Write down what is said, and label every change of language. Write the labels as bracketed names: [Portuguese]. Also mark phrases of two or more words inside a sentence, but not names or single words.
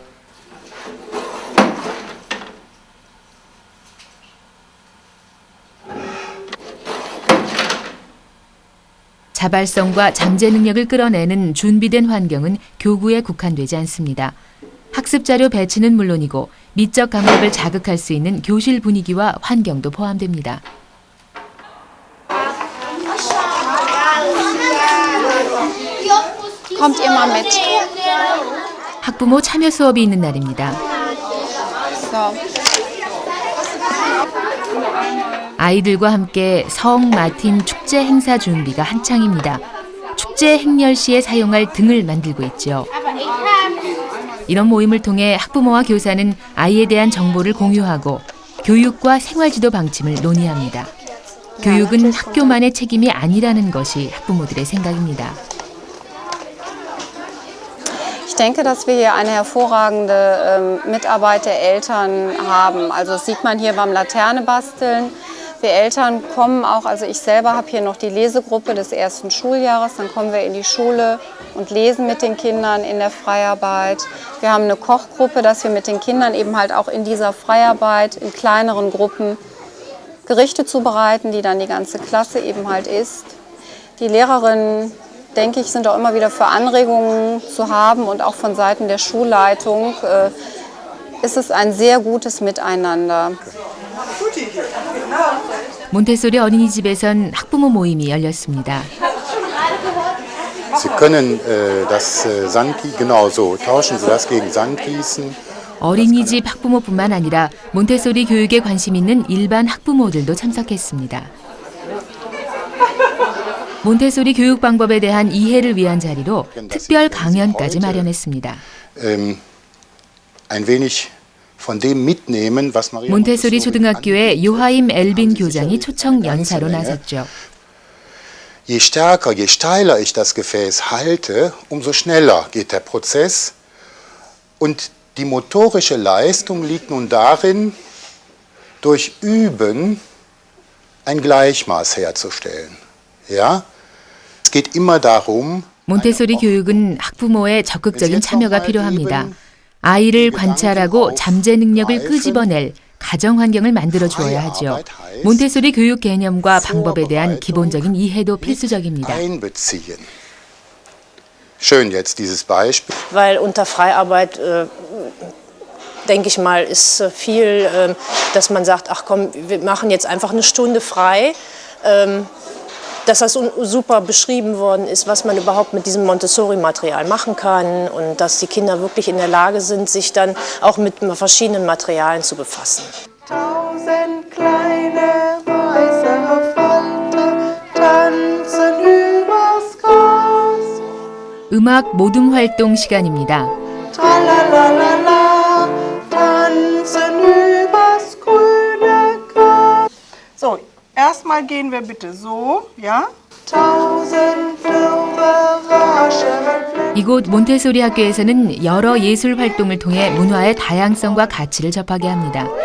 [Korean] 자발성과 잠재 능력을 끌어내는 준비된 환경은 교구에 국한되지 않습니다. 학습 자료 배치는 물론이고 미적 감각을 자극할 수 있는 교실 분위기와 환경도 포함됩니다. [German] Kommt ihr mal mit? [Korean] 학부모 참여 수업이 있는 날입니다. 아이들과 함께 성 마틴 축제 행사 준비가 한창입니다. 축제 행렬 시에 사용할 등을 만들고 있죠. 이런 모임을 통해 학부모와 교사는 아이에 대한 정보를 공유하고 교육과 생활지도 방침을 논의합니다. 교육은 학교만의 책임이 아니라는 것이 학부모들의 생각입니다. [German] Ich denke, dass wir hier eine hervorragende Mitarbeit der Eltern haben. Also das sieht man hier beim Laterne-Basteln. Wir Eltern kommen auch, also ich selber habe hier noch die Lesegruppe des ersten Schuljahres, dann kommen wir in die Schule und lesen mit den Kindern in der Freiarbeit. Wir haben eine Kochgruppe, dass wir mit den Kindern eben halt auch in dieser Freiarbeit in kleineren Gruppen Gerichte zubereiten, die dann die ganze Klasse eben halt isst. Die Lehrerinnen, denke ich, sind auch immer wieder für Anregungen zu haben und auch von Seiten der Schulleitung ist es ein sehr gutes Miteinander. [Korean] 몬테소리 어린이집에선 학부모 모임이 열렸습니다. [German] Sie können das Sandgießen, genau so, tauschen Sie das gegen Sandgießen. [Korean] 어린이집 학부모뿐만 아니라 몬테소리 교육에 관심 있는 일반 학부모들도 참석했습니다. 몬테소리 교육 방법에 대한 이해를 위한 자리로 특별 강연까지 마련했습니다. [German] Ein wenig von dem mitnehmen, was Maria [Korean] 몬테소리 초등학교의 요하임 엘빈 교장이 초청 연사로 나섰죠. [German] Je stärker, je steiler ich das Gefäß halte, umso schneller geht der Prozess. Und die motorische Leistung liegt nun darin, durch Üben ein Gleichmaß herzustellen. Ja? Es geht immer darum, [Korean] 몬테소리 교육은 학부모의 적극적인 참여가 필요합니다. 아이를 관찰하고 잠재 능력을 끄집어낼 가정 환경을 만들어 주어야 하죠. 몬테소리 교육 개념과 방법에 대한 기본적인 이해도 필수적입니다. [German] Schön jetzt dieses Beispiel. Weil unter Freiarbeit, denke ich mal, ist viel, dass man sagt, ach komm, wir machen jetzt einfach eine Stunde frei. Dass das super beschrieben worden ist, was man überhaupt mit diesem Montessori-Material machen kann und dass die Kinder wirklich in der Lage sind, sich dann auch mit verschiedenen Materialien zu befassen. 1000 kleine weiße Falter tanzen übers Gras. [Korean] 음악 모둠 활동 시간입니다. [German] Tralalala, tanzen übers grüne Gras. So, erstmal gehen wir bitte so, ja? 1000 Flügel. [Korean] 이곳 몬테소리 학교에서는 여러 예술 활동을 통해 문화의 다양성과 가치를 접하게 합니다.